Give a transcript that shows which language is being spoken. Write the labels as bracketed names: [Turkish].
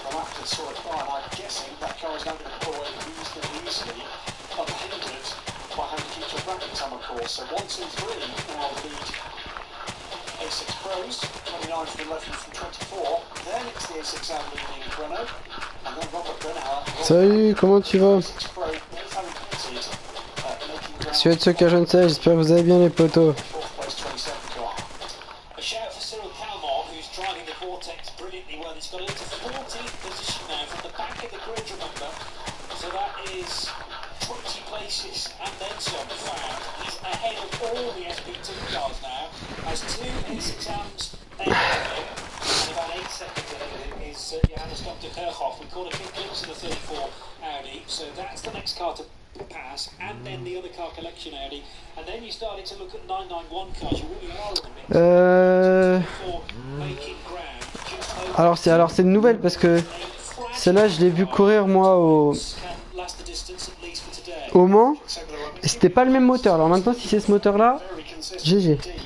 [English] the map and saw it by, and I'm guessing that car is now going to pull away reasonably easily, unhindered by having to keep to a bracket time, of course. So 1, 2, 3 now the lead. A6 Pros, 29 from 11 from 24. Then it's the A6 Am leading Renault, and then Robert Bernauer. [French] Salut, comment tu vas? [English] A6 Pro, both having pitted, making ground. [French] Celui de ceux que je ne sais, j'espère que vous allez bien les potos. [English] Fourth place 27 car. A shout for Cyril Calmont, who's driving the Vortex brilliantly well. He's got into 14th position now from the back of the grid, remember. So that is 20 places and then some found. He's ahead of all the SP2 cars now. Has 2 A6 Ams ahead of him. And about 8 seconds ahead of him is Johannes Dr. Kirchhoff. We caught a quick glimpse of the 34 Audi. So that's the next car to pass, and then the other car collection Audi, and then you started to look at 991 cars. You really are in the mix. [French] Alors c'est une nouvelle parce que celle-là je l'ai vu courir moi au Mans et c'était pas le même moteur. Alors maintenant si c'est ce moteur là, GG.